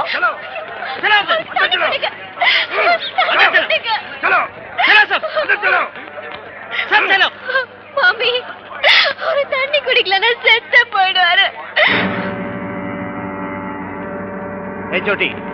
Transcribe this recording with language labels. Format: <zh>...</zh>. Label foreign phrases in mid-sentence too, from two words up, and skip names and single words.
<hi>चलो चलो चलो चलो चलो सब अंदर चलो, सब चलो.</hi> <ta>மம்மி, ஒரு தண்ணி குடிக்கலன்னா செத்து போயிடுவாரு.</ta> <hi>ए छोटी,</hi>